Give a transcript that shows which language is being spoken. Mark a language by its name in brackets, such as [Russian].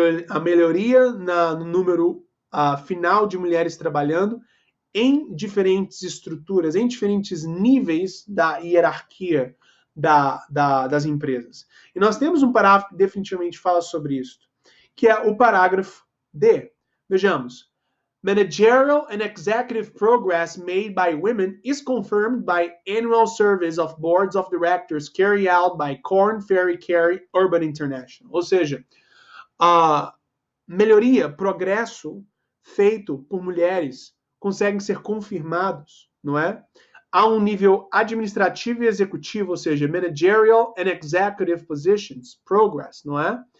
[Portuguese] A melhoria no número final de mulheres trabalhando em diferentes estruturas, em diferentes níveis da hierarquia das empresas. E nós temos um parágrafo que definitivamente fala sobre isso, que é o parágrafo D. Vejamos. [English] Managerial and executive progress made by women is confirmed by annual surveys of boards of directors carried out by Korn Ferry Carey Urban International. [Portuguese] Ou seja, a melhoria, progresso feito por mulheres conseguem ser confirmados, não é? A um nível administrativo e executivo, ou seja, [English] managerial and executive positions, progress, [Portuguese] não é?